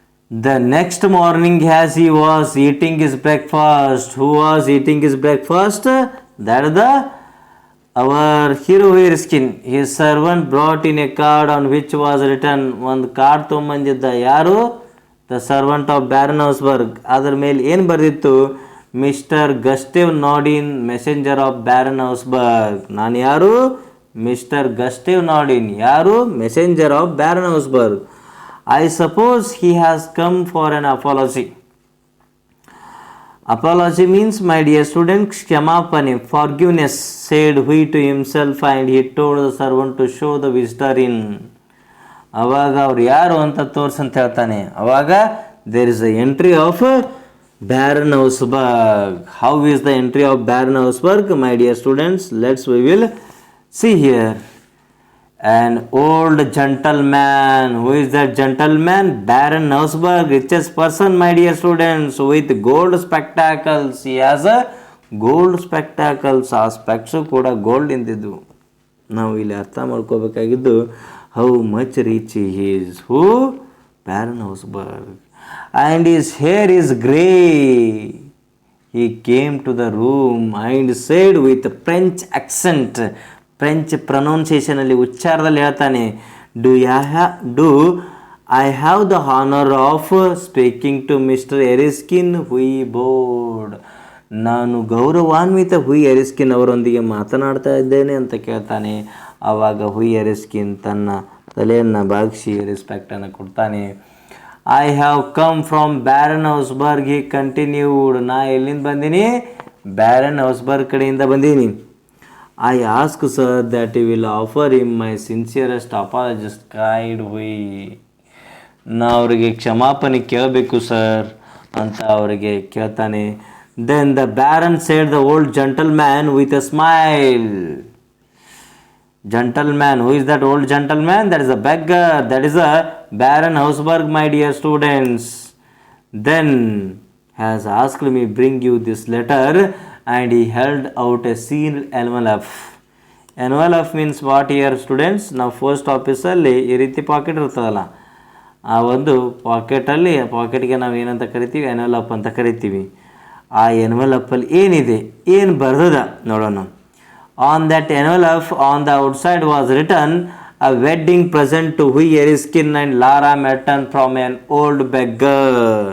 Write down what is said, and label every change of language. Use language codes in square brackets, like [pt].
[en] The next morning as he was eating his breakfast, who was eating his breakfast? That is our hero here skin. His servant brought in a card on which was written, [kn] ಒಂದು card ತೊಗೊಂಬಂದಿದ್ದ. ಯಾರು? [en] the servant of [kn] ಬ್ಯಾರನ್ಹೌಸ್ಬರ್ಗ್. ಅದರ ಮೇಲೆ ಏನು ಬರೆದಿತ್ತು? [en] Mister Gustave Nadin, messenger of Baron Hausberg. [kn] ನಾನು ಯಾರು? Mister ಗಸ್ಟೇವ್ ನಾಡಿನ್. ಯಾರು? [en] Messenger of Baron Hausberg. I suppose he has come for an apology. Apology means, my dear students, kshamapane, forgiveness, said he to himself, and he told the servant to show the visitor in. [kn] ಅವಾಗ ಅವ್ರು ಯಾರು ಅಂತ ತೋರ್ಸಂತ ಹೇಳ್ತಾನೆ. ಅವಾಗ [en] there is a entry of [kn] ಬ್ಯಾರನ್ಹೌಸ್ಬರ್ಗ್. [en] How is the entry of Baron Hausberg, my dear students? We will see here. An old gentleman. Who is that gentleman? Baron-Hausberg, richest person, my dear students, with gold spectacles. He has a gold spectacles. [kn] ಆ specs ಕೂಡ gold ಇಂದಿದ್ದು. ನಾವು ಇಲ್ಲಿ ಅರ್ಥ ಮಾಡ್ಕೋಬೇಕಾಗಿದ್ದು, [en] How much rich he is. Who? Baron-Hausberg. And his hair is grey. He came to the room and said with French accent, [kn] French ಪ್ರೊನೌನ್ಸಿಯೇಷನಲ್ಲಿ, ಉಚ್ಚಾರದಲ್ಲಿ ಹೇಳ್ತಾನೆ, [en] Do I have the honour of speaking to Mister Erskine Huy Bord. [kn] ನಾನು ಗೌರವಾನ್ವಿತ ಹುಯ್ ಎರಿಸ್ಕಿನ್ ಅವರೊಂದಿಗೆ ಮಾತನಾಡ್ತಾ ಇದ್ದೇನೆ ಅಂತ ಕೇಳ್ತಾನೆ. ಆವಾಗ ಹುಯ್ ಎರಿಸ್ಕಿನ್ ತನ್ನ ತಲೆಯನ್ನು ಬಾಗಿಸಿ ರೆಸ್ಪೆಕ್ಟನ್ನು ಕೊಡ್ತಾನೆ. [en] I have come from Baronhausberg, he continued. [kn] ನಾ ಎಲ್ಲಿಂದ ಬಂದೀನಿ? ಬ್ಯಾರನ್ಹೌಸ್ಬರ್ಗ್ ಕಡೆಯಿಂದ ಬಂದೀನಿ. [en] I ask sir that you will offer him my sincerest apologies, cried we. [kn] ನಾ ಅವರಿಗೆ ಕ್ಷಮಾಪಣೆ ಕೇಳಬೇಕು ಸರ್ ಅಂತ ಅವರಿಗೆ ಕೇಳ್ತಾನೆ. [en] Then the baron said the old gentleman with a smile. Gentleman, who is that old gentleman? That is a beggar. That is a Baron-Hausberg, my dear students. Then has asked me bring you this letter, and he held out a sealed envelope. Envelope means what here students? [kn] ನಾವು post ಆಫೀಸಲ್ಲಿ ಈ ರೀತಿ packet ಇರ್ತದಲ್ಲ, ಆ ಒಂದು ಪಾಕೆಟಲ್ಲಿ, ಪಾಕೆಟ್ಗೆ ನಾವು ಏನಂತ ಕರಿತೀವಿ? ಎನ್ವೆಲಪ್ ಅಂತ ಕರಿತೀವಿ. ಆ ಎನ್ವೆಲಪ್ಪಲ್ಲಿ ಏನಿದೆ, ಏನು ಬರ್ತದ ನೋಡೋಣ. [en] On that envelope on the outside was written a wedding present to Huy Eriskin and Lara Merton from an old beggar.